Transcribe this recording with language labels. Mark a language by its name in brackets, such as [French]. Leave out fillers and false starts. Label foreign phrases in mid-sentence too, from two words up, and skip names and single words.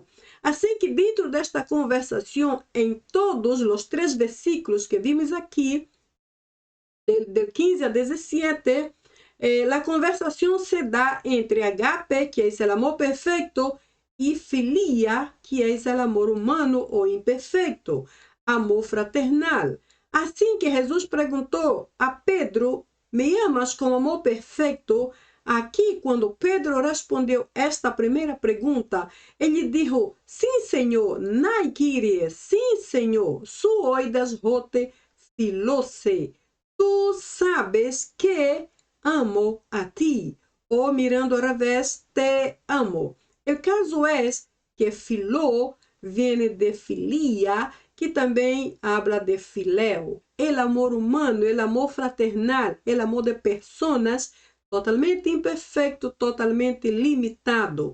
[Portuguese] Assim que dentro desta conversação, em todos os 3 versículos que vimos aqui, del 15 a 17, a conversação se dá entre agape, que é o amor perfeito, e filia, que é o amor humano ou imperfeito, amor fraternal. Assim que Jesus perguntou a Pedro, me amas com amor perfeito? Aqui, quando Pedro respondeu esta primeira pergunta, ele disse, sim, Senhor, [Greek] ναί Κύριε, [Portuguese] sim, Senhor, [Greek] σὺ οἶδας ὅτι φιλῶ σε. [Portuguese] Tu sabes que amo a ti, ou mirando ao revés, te amo. O caso é que filó vem de filia, que também habla de filéu. O amor humano, o amor fraternal, o amor de pessoas, totalmente imperfeito, totalmente limitado.